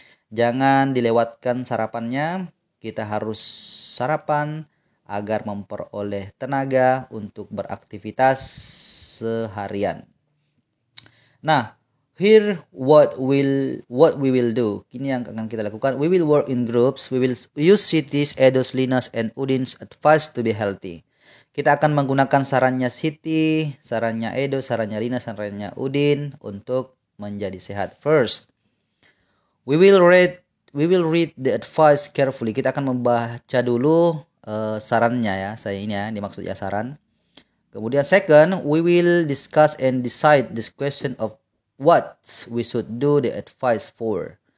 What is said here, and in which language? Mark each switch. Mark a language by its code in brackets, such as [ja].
[id] Jangan dilewatkan sarapannya. Kita harus sarapan agar memperoleh tenaga untuk beraktivitas seharian. [en] Nah, here what we will do. [id] Ini yang akan kita lakukan. [en] We will work in groups. We will use Siti's, Edo's, Lina's, and Udin's advice to be healthy. [id] Kita akan menggunakan sarannya Siti, sarannya Edo, sarannya Lina, sarannya Udin untuk menjadi sehat. [en] First, we will read the advice carefully. [id] Kita akan membaca dulu sarannya ya. Saya ini ya, dimaksud ya saran. Kemudian [en] second, we will discuss and decide this question of what we should do the advice for.